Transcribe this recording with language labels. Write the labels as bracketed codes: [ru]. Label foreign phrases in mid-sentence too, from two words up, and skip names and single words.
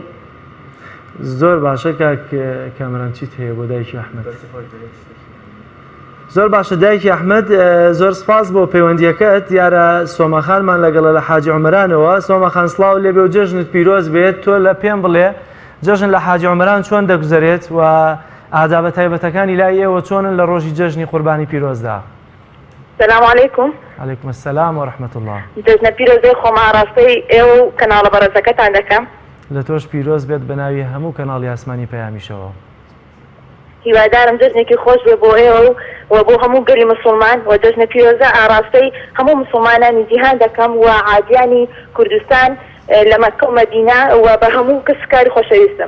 [ckb] زۆر باشە کاک کامەران چیت هەیە بۆ دایکی ئەحمەد زۆر باشە دایکی ئەحمەد زۆر سپاس بۆ پەیوەندیەکەت دیارە سۆمەخانمان لەگەڵە لە حاجی عومەرانەوە سۆمەخان سڵاو لێبێ و جەژنت پیرۆز بێت تۆ لە پێم بڵێ جەژن لە حاجی عومەران چۆن دەگوزارێت و ئادابە تایبەتەکانی لای ئێوە چۆنن لە ڕۆژی جەژنی قوربانی پیرۆزدا [ar] السلام عليكم. عليكم السلام ورحمة الله. [ckb] جەژنە پیرۆزەی خۆما ڕاستی ئێوە و کەناڵە بەڕێزەکەتان دەکەم. لە تۆش پیرۆز بێت بە ناوی هەموو کەناڵی ئاسمانی پەیامیشەوە. هیوادارم جەژنێکی خۆش بێ بۆ ئێوە و بۆ هەموو گەلی مسلمان و جەژنە پیرۆزە ئاڕاستەی هەموو مسلمانانی جیهان دەکەم و عادیانی کوردستان لە مەککە و مەدینە و بە هەموو کەسکاری خۆشەویستم.